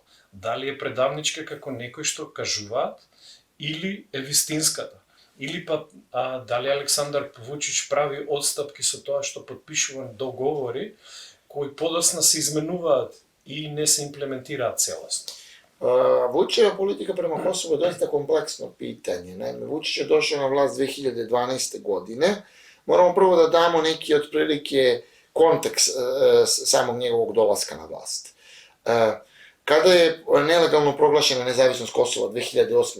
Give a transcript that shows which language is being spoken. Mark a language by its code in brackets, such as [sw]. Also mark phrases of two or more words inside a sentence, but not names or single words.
[mk] Дали е предавничка како некои што кажуваат или е вистинската? Или па дали Александар Вучич прави одстапки со тоа што потпишува договори кои подоцна се изменуваат и не се имплементираат целосно? [sr] Vučićeva politika prema Kosovu je dosta kompleksno pitanje. Naime, Vučić je došao na vlast 2012. godine. Moramo prvo da damo neki otprilike kontekst samog njegovog dolaska na vlast. Kada je nelegalno proglašena nezavisnost Kosova 2008.